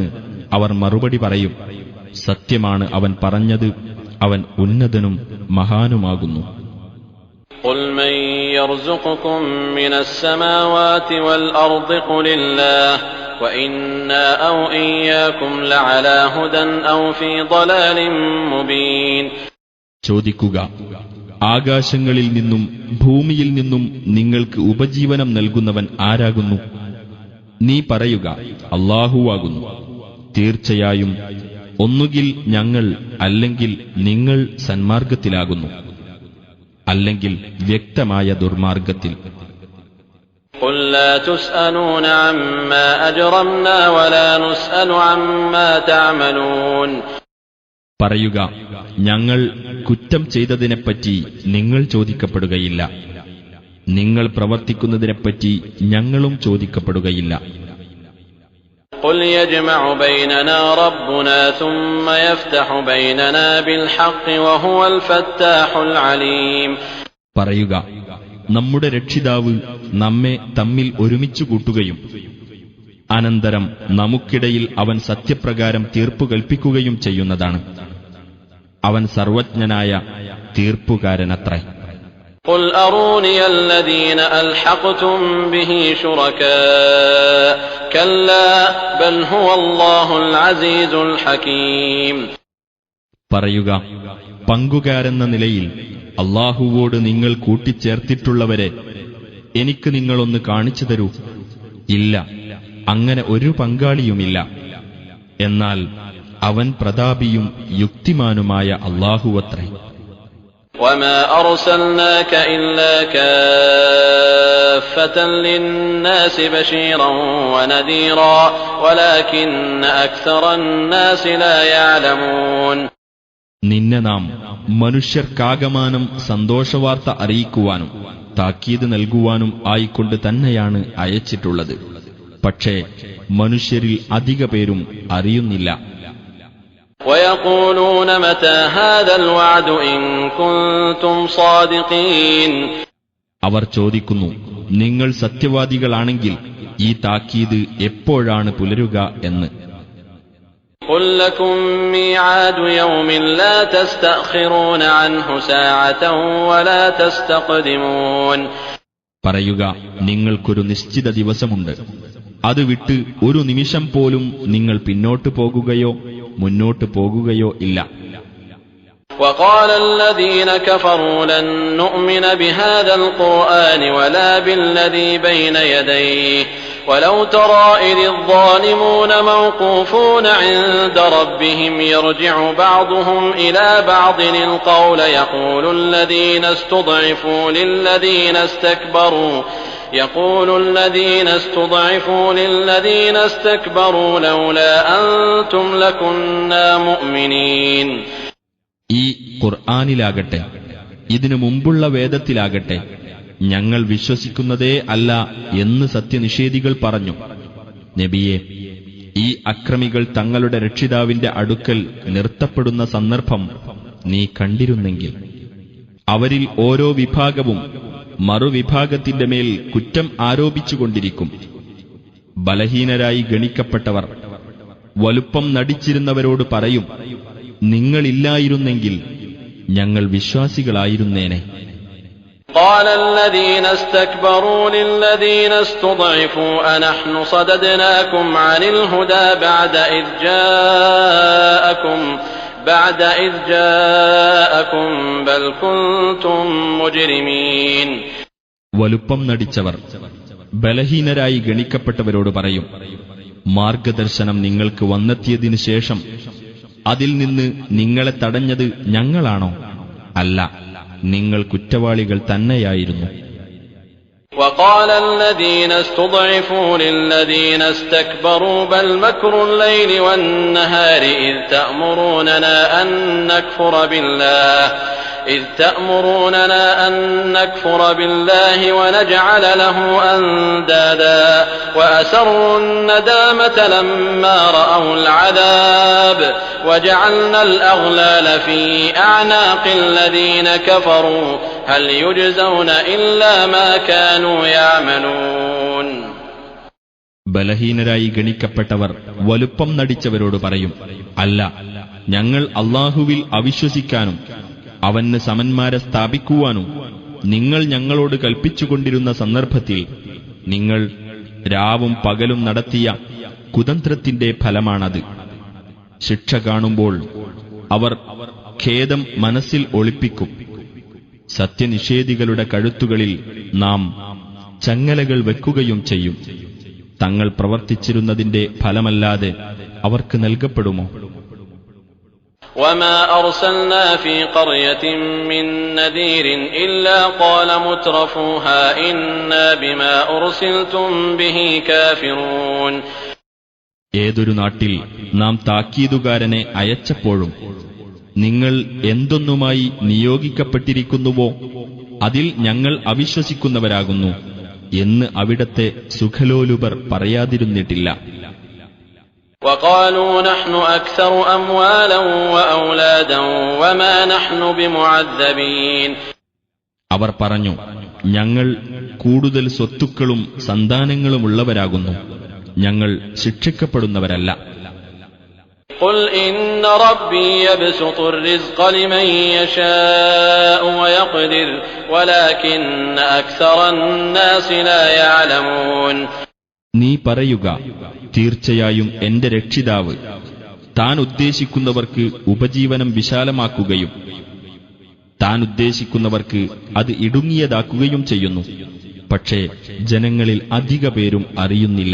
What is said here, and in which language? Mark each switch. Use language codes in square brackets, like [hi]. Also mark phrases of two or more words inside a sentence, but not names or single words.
[ml] അവർ മറുപടി പറയും, സത്യമാണ് അവൻ പറഞ്ഞത്, അവൻ ഉന്നതനും മഹാനുമാകുന്നു. [ar] قل من يرزقكم من السماوات والأرض قل الله وإنا أو إياكم لعلى هدى أو في ضلال مبين. [ml] ചോദിക്കുക, ആകാശങ്ങളിൽ നിന്നും ഭൂമിയിൽ നിന്നും നിങ്ങൾക്ക് ഉപജീവനം നൽകുന്നവൻ ആരാകുന്നു? നീ പറയുക, അല്ലാഹുവാകുന്നു. തീർച്ചയായും ഒന്നുകിൽ ഞങ്ങൾ അല്ലെങ്കിൽ നിങ്ങൾ സന്മാർഗത്തിലാകുന്നു, അല്ലെങ്കിൽ വ്യക്തമായ ദുർമാർഗത്തിൽ. [ar] قل لا تسألون عما أجرمنا ولا نسأل عما تعملون. [ml] പറയുക, ഞങ്ങൾ കുറ്റം ചെയ്തതിനെപ്പറ്റി നിങ്ങൾ ചോദിക്കപ്പെടുകയില്ല, നിങ്ങൾ പ്രവർത്തിക്കുന്നതിനെപ്പറ്റി ഞങ്ങളും ചോദിക്കപ്പെടുകയില്ല. [ar] قل يجمع بيننا ربنا ثم يفتح بيننا بالحق وهو الفتاح العليم. [ml] പറയുക, നമ്മുടെ രക്ഷിതാവ് നമ്മെ തമ്മിൽ ഒരുമിച്ചു കൂട്ടുകയും അനന്തരം നമുക്കിടയിൽ അവൻ സത്യപ്രകാരം തീർപ്പു കൽപ്പിക്കുകയും ചെയ്യുന്നതാണ്. അവൻ സർവജ്ഞനായ തീർപ്പുകാരനത്രേ. [ar] قل أروني الذين ألحقتم به شركاء كلا بل هو الله العزيز الحكيم. [ml] പറയുക, പങ്കുകാരെന്ന നിലയിൽ അല്ലാഹുവോട് നിങ്ങൾ കൂട്ടിച്ചേർത്തിട്ടുള്ളവരെ എനിക്ക് നിങ്ങളൊന്ന് കാണിച്ചു തരൂ. ഇല്ല, അങ്ങനെ ഒരു പങ്കാളിയുമില്ല. എന്നാൽ അവൻ പ്രതാപിയും യുക്തിമാനുമായ അല്ലാഹുവത്രേ. [ar] وما أرسلناك إلا كافة للناس بشيرا ونذيرا ولكن أكثر الناس لا يعلمون. [ml] നിന്നെ നാം മനുഷ്യർക്കാകമാനം സന്തോഷവാർത്ത അറിയിക്കുവാനും താക്കീത് നൽകുവാനും ആയിക്കൊണ്ട് തന്നെയാണ് അയച്ചിട്ടുള്ളത്. പക്ഷേ മനുഷ്യരിൽ അധിക പേരും അറിയുന്നില്ല. [ar] ويقولون متى هذا الوعد إن كنتم صادقين. [ml] അവർ ചോദിക്കുന്നു, നിങ്ങൾ സത്യവാദികളാണെങ്കിൽ ഈ താക്കീത് എപ്പോഴാണ് പുലരുക എന്ന്. [ar] قل لكم ميعاد يوم لا تستأخرون عنه ساعة ولا تستقدمون. [ml] പറയുക, നിങ്ങൾക്കൊരു നിശ്ചിത ദിവസമുണ്ട്, അത് വിട്ട് ഒരു നിമിഷം പോലും നിങ്ങൾ പിന്നോട്ട് പോകുകയോ മുന്നോട്ട് പോകുകയോ ഇല്ല. [ar] وقال الذين كفروا لن نؤمن بهذا القرآن ولا بالذي بين يديه ولو ترى إذ الظالمون موقوفون عند ربهم يرجع بعضهم إلى بعض القول يقول الذين استضعفوا للذين استكبروا لولا أنتم لكنا مؤمنين. [ml] ഈ ഖുർആനിലാകട്ടെ ഇതിനു മുമ്പുള്ള വേദത്തിലാകട്ടെ ഞങ്ങൾ വിശ്വസിക്കുന്നതേ അല്ല എന്ന് സത്യനിഷേധികൾ പറഞ്ഞു. നബിയെ, ഈ അക്രമികൾ തങ്ങളുടെ രക്ഷിതാവിന്റെ അടുക്കൽ നിർത്തപ്പെടുന്ന സന്ദർഭം നീ കണ്ടിരുന്നെങ്കിൽ അവരിൽ ഓരോ വിഭാഗവും മറുവിഭാഗത്തിന്റെ മേൽ കുറ്റം ആരോപിച്ചുകൊണ്ടിരിക്കും. ബലഹീനരായി ഗണിക്കപ്പെട്ടവർ വലുപ്പം നടിച്ചിരുന്നവരോട് പറയും, നിങ്ങളില്ലായിരുന്നെങ്കിൽ ഞങ്ങൾ വിശ്വാസികളായിരുന്നേനെ. [ar] قال الذين استكبروا للذين استضعفوا أنحن صددناكم عن الهدى بعد إذ جاءكم بل كنتم مجرمين. [ml] വലുപ്പം നടിച്ചവർ ബലഹീനരായി ഗണിക്കപ്പെട്ടവരോട് പറയും, മാർഗദർശനം നിങ്ങൾക്ക് വന്നെത്തിയതിനു ശേഷം അതിൽ നിന്ന് നിങ്ങളെ തടഞ്ഞത് ഞങ്ങളാണോ? അല്ല, നിങ്ങൾ കുറ്റവാളികൾ തന്നെയായിരുന്നു. [ar] وقال الذين استضعفوا للذين استكبروا بل مكر الليل والنهار إذ تأمروننا أن نكفر بالله ونجعل له أندادا وأسروا الندامة لما رأوا العذاب وجعلنا الأغلال في أعناق الذين كفروا هل يجزون إلا ما كانوا يعملون. [ml] ബലഹീനരായി ഗണിക്കപ്പെട്ടവർ വലുപ്പം നടിച്ചവരോട് പറയും, അല്ല, ഞങ്ങൾ അല്ലാഹുവിൽ അവിശ്വസിക്കാനും അവന് സമന്മാരെ സ്ഥാപിക്കുവാനും നിങ്ങൾ ഞങ്ങളോട് കൽപ്പിച്ചുകൊണ്ടിരുന്ന സന്ദർഭത്തിൽ നിങ്ങൾ രാവും പകലും നടത്തിയ കുതന്ത്രത്തിന്റെ ഫലമാണത്. ശിക്ഷ കാണുമ്പോൾ അവർ ഖേദം മനസ്സിൽ ഒളിപ്പിക്കും. സത്യനിഷേധികളുടെ കഴുത്തുകളിൽ നാം ചങ്ങലകൾ വെക്കുകയും ചെയ്യും. തങ്ങൾ പ്രവർത്തിച്ചിരുന്നതിന്റെ ഫലമല്ലാതെ അവർക്ക് നൽകപ്പെടുമോ? [ar] وما أرسلنا في قرية من نذير إلا قال مترفوها إنا بما أرسلتم به كافرون. [ml] ഏതൊരു നാട്ടിൽ നാം താക്കീതുകാരനെ അയച്ചപ്പോഴും നിങ്ങൾ എന്തൊന്നുമായി നിയോഗിക്കപ്പെട്ടിരിക്കുന്നുവോ അതിൽ ഞങ്ങൾ അവിശ്വസിക്കുന്നവരാകുന്നു എന്ന് അവിടത്തെ സുഖലോലുപർ പറയാതിരുന്നിട്ടില്ല. [ar] وقالوا نحن أكثر أموالا وأولادا وما نحن بمعذبين. [ml] അവർ പറഞ്ഞു, ഞങ്ങൾ കൂടുതൽ സ്വത്തുക്കളും സന്താനങ്ങളുമുള്ളവരാകുന്നു, ഞങ്ങൾ ശിക്ഷിക്കപ്പെടുന്നവരല്ല. [ar] قل إن ربي يبسط الرزق لمن يشاء ويقدر ولكن أكثر الناس لا يعلمون. [ml] നീ പറയുക, തീർച്ചയായും എന്റെ രക്ഷിതാവ് താൻ ഉദ്ദേശിക്കുന്നവർക്ക് ഉപജീവനം വിശാലമാക്കുകയും താൻ ഉദ്ദേശിക്കുന്നവർക്ക് അത് ഇടുങ്ങിയതാക്കുകയും ചെയ്യുന്നു. പക്ഷേ ജനങ്ങളിൽ അധിക പേരും അറിയുന്നില്ല.